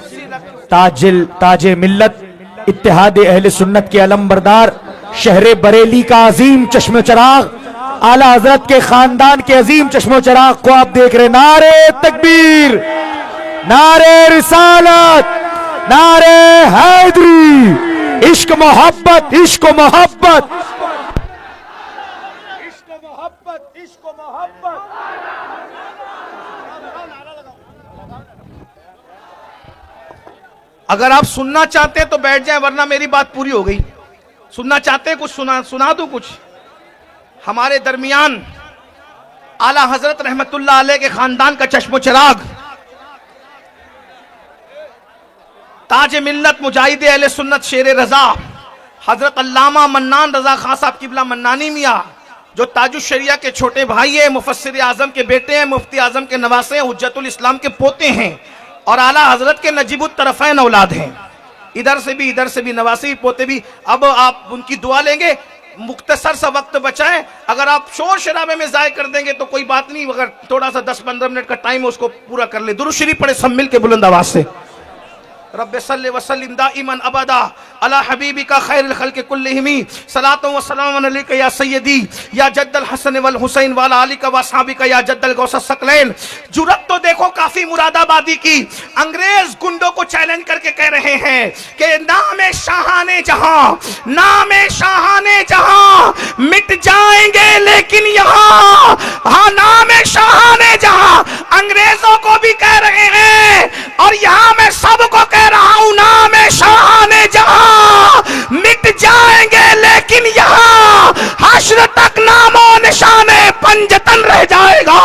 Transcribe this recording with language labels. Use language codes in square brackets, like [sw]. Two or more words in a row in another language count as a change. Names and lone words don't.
[ur] تاج ملت اتحاد اہل سنت کے علم بردار شہر بریلی کا عظیم چشم و چراغ، اعلیٰ حضرت کے خاندان کے عظیم چشم و چراغ کو آپ دیکھ رہے ہیں. نعرہ تکبیر، نعرہ رسالت، نعرہ حیدری. عشق محبت، عشق و محبت، عشق و محبت، عشق و محبت. اگر آپ سننا چاہتے ہیں تو بیٹھ جائیں، ورنہ میری بات پوری ہو گئی. سننا چاہتے ہیں کچھ سنا دوں کچھ. ہمارے درمیان اعلیٰ حضرت [ar] رحمت اللہ علیہ [ur] کے خاندان کا چشم و چراغ، تاج ملت مجاہد اہل سنت شیر رضا حضرت علامہ منان رضا خان صاحب قبلہ منانی میاں، جو تاج الشریعہ کے چھوٹے بھائی ہیں، مفسر اعظم کے بیٹے ہیں، مفتی اعظم کے نواسے ہیں، حجت الاسلام کے پوتے ہیں، اور اعلیٰ حضرت کے نجیب الطرفین اولاد ہیں. ادھر سے بھی نواسے بھی پوتے بھی. اب آپ ان کی دعا لیں گے. مختصر سا وقت بچائیں، اگر آپ شور شرابے میں ضائع کر دیں گے تو کوئی بات نہیں، اگر تھوڑا سا 10-15 منٹ کا ٹائم ہے اس کو پورا کر لیں. درود شریف پڑھے سب مل کے بلند آواز سے. [ar] رب صلی وسلم دائما ابدا علی حبیبک خیر الخلق کلہم صلاۃ و سلام علیک یا سیدی یا جد الحسن والحسین وعلی آلک و اصحابک یا جد الغوث الثقلین. [ur] جرأت تو دیکھو کافی مراد آبادی کی. انگریز گنڈوں کو چیلنج کر کے کہہ رہے ہیں کہ نام شاہان جہاں، نام شاہان جہاں مٹ جائیں گے لیکن یہاں، ہاں نام شاہان جہاں انگریزوں کو بھی کہہ رہے ہیں، اور یہاں میں سب کو کہہ رہا ہوں نام شاہان جہاں مٹ جائیں گے لیکن یہاں حشر تک نام و نشانے پنجتن رہ جائے گا.